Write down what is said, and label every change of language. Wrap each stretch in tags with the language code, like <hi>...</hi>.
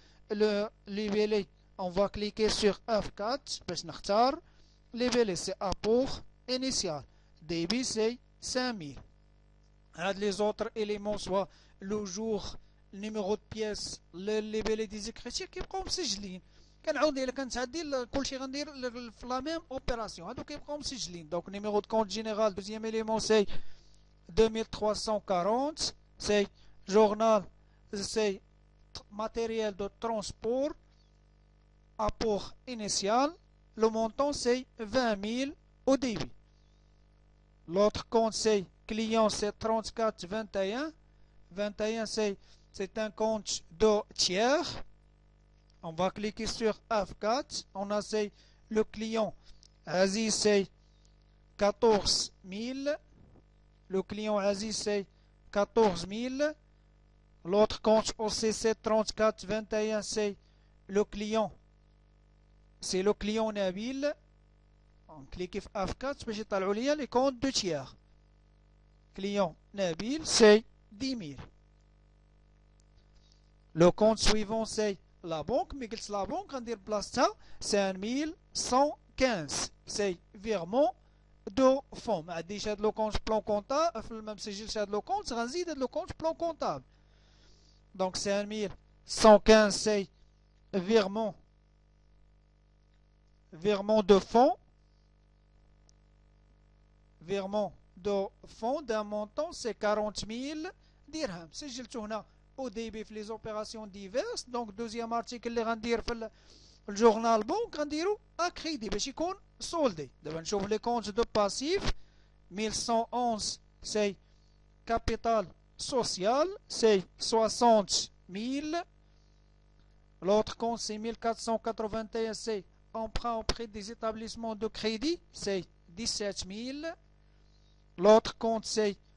<fr>Le libellé, on va cliquer sur F4</fr> <ar>باش نختار.</ar> <fr>Libellé c'est apport initial. Débit c'est 5000. Les autres éléments soit le jour, le numéro de pièce, le libellé des écritures</fr> <ar>كيبقاو مسجلين. كنعاود الا كانت عندي كلشي غندير في لا ميم اوبيراسيون هادو كيبقاو مسجلين.</ar> <fr>دونك numéro de compte général, deuxième élément c'est 2340. C'est journal, c'est matériel de transport, apport initial. Le montant c'est 20 000 au débit. L'autre compte c'est client, c'est 3421. 21 c'est un compte de tiers. On va cliquer sur F4. On a le client Aziz c'est 14 000. Le client Aziz c'est 14 000. L'autre compte OCC 3421 c'est le client. C'est le client Nabil. On clique sur F4</fr> <ar>باش يطلعوا لي</ar> <fr>les comptes de tiers. Client Nabil c'est 10 000. Le compte suivant c'est la banque. Mais قلت la banque</fr> <ar>غندير بلاصتها</ar> <fr>5115. C'est virement de fonds.</fr> <ar>ما عنديش هاد</ar> <fr>لو كونت بلان كونتابل</fr> <ar>ما مسجلش هاد لو كونت غنزيد هاد لو كونت بلان كونتابل.</ar> <fr>دونك 5115 c'est virement de fonds. Virement de fonds d'un montant c'est 40 000 dirhams.</fr> <ar>سجلته هنا</ar> <fr>au débit في les opérations diverses. Donc deuxième article</fr> <ar>اللي غندير في الجورنال بونك غنديرو</ar> <fr>à crédit</fr> <ar>باش يكون soldé.</ar> <fr>دابا نشوف les comptes de passif. 1111 c'est capital social, c'est 60 000. L'autre compte c'est 1481, c'est emprunt auprès des établissements de crédit, c'est 17 000. L'autre compte c'est</fr>